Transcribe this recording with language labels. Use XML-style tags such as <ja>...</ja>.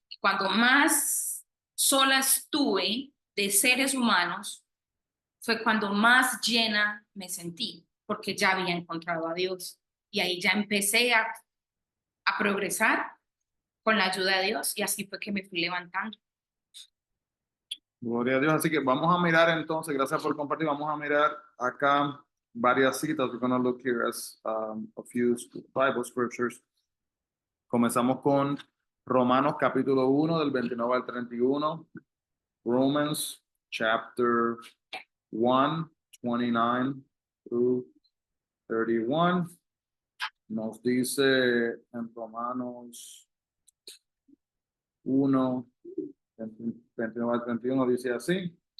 <es>Y cuando más sola estuve de seres humanos, fue cuando más llena me sentí, porque ya había encontrado a Dios. Y ahí ya empecé a progresar con la ayuda de Dios y así fue que me fui levantando. Gloria a Dios. Así que vamos a mirar entonces, gracias por compartir, vamos a mirar acá varias citas.</es> <en>We're going to look here as a few Bible scriptures.</en> <es>Comenzamos con Romanos capítulo 1 del 29 al 31.</es> <en>Romans chapter 1, 29 through 31.</en> <es>Nos dice en Romanos 1, 29 al 31, dice así.</es>